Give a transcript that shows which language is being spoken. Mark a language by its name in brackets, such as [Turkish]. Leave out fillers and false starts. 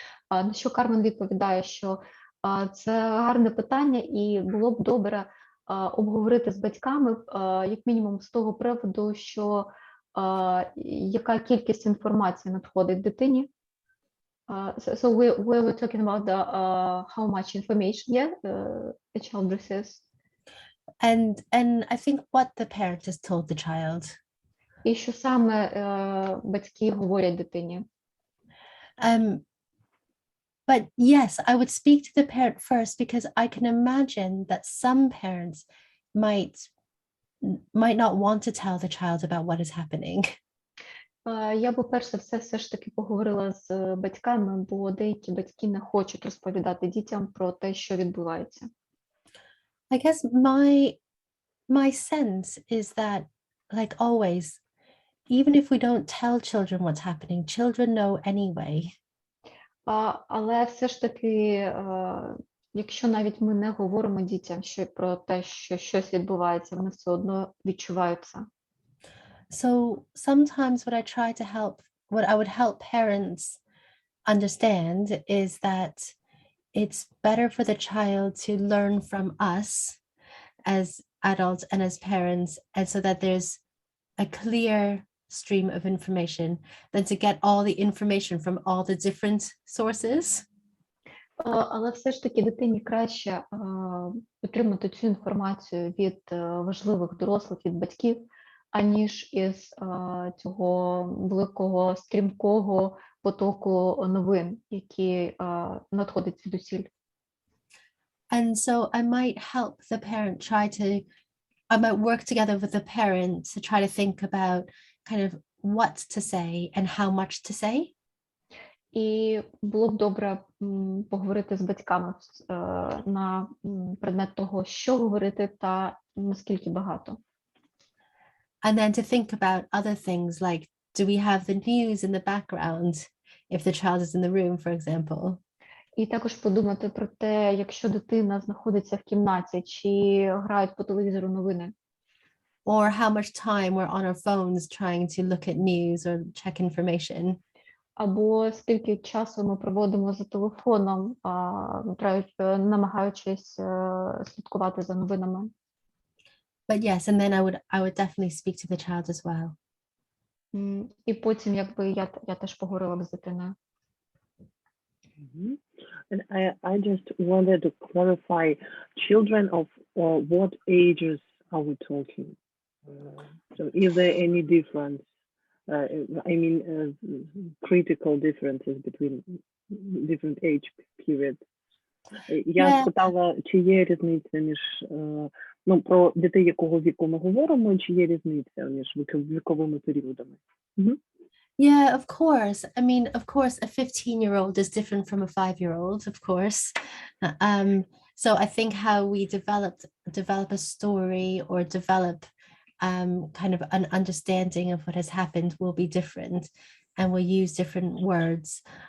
[Ukrainian] На що Кармен відповідає, що це гарне питання і було б добре обговорити з батьками, як мінімум з того приводу, що яка кількість інформації надходить дитині. [English] So we were talking about how much information a child receives. And I think what the parent has told the child. [Ukrainian] І що саме батьки говорять дитині. [English] But yes, I would speak to the parent first, because I can imagine that some parents might not want to tell the child about what is happening. [Ukrainian] Я б, перш за все ж таки поговорила з батьками, бо деякі батьки не хочуть розповідати дітям про те, що відбувається. [English] I guess my sense is that, like always, even if we don't tell children what's happening, children know anyway. [Ukrainian] Але все ж таки, якщо навіть ми не говоримо дітям про те, що щось відбувається, вони все одно відчувають це. [English] So sometimes what I would help parents understand is that it's better for the child to learn from us as adults and as parents, and so that there's a clear stream of information than to get all the information from all the different sources. [Ukrainian] Але все ж таки дитині краще отримати цю інформацію від важливих дорослих, від батьків, аніж із цього великого, стрімкого потоку новин, які надходять звідусіль. [English] And so I might help the parent I might work together with the parent to try to think about kind of what to say and how much to say. [Ukrainian] І було б добре поговорити з батьками на предмет того, що говорити та наскільки багато. [English] And then to think about other things like, do we have the news in the background if the child is in the room, for example? [Ukrainian] І також подумати про те, якщо дитина знаходиться в кімнаті, чи грають по телевізору новини. [English] Or how much time we're on our phones trying to look at news or check information. [Ukrainian] Або скільки часу ми проводимо за телефоном, намагаючись слідкувати за новинами. [English] But yes, and then I would definitely speak to the child as well. [Ukrainian] І потім, якби я теж поговорила б з дитиною. [English] And I just wanted to clarify, children of what ages are we talking? So is there any difference? I mean, critical differences between different age periods. [Ukrainian] Я спитала, чи є різниця між, про дітей якого віку ми говоримо, чи є різниця між віковими періодами? [English] Yeah, of course. I mean, of course, a 15-year-old is different from a 5-year-old, of course. So I think how we develop a story or develop kind of an understanding of what has happened will be different, and we'll use different words.